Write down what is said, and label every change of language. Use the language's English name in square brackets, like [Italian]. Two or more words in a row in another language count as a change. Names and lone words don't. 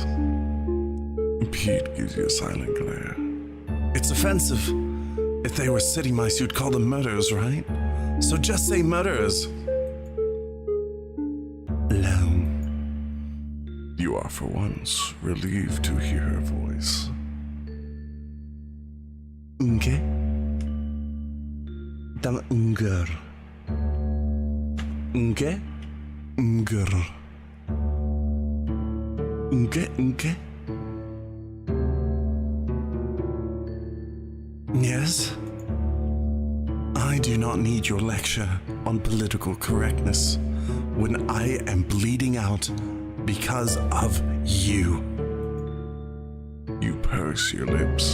[English] Pete gives you a silent glare. It's offensive. If they were city mice, you'd call them murderers, right? So just say murderers. Alone. You are for once relieved to hear her voice. Unge? Dame unger. Unge? Unger. Unge? Yes? I do not need your lecture on political correctness when I am bleeding out because of you. You purse your lips.